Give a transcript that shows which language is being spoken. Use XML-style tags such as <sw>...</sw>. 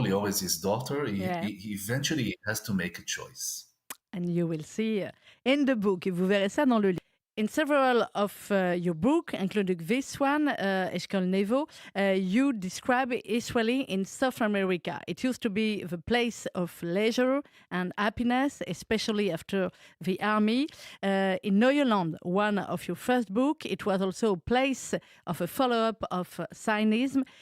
<en>Lior is his daughter. He eventually has to make a choice. And you will see in the book,</en> <fr>et vous verrez ça dans le livre.</fr> <en>In several of your book, including this one, Eshkol Nevo, you describe Israel in South America. It used to be the place of leisure and happiness, especially after the army. In Neuerland, one of your first book, it was also a place of a follow-up of Zionism.</en>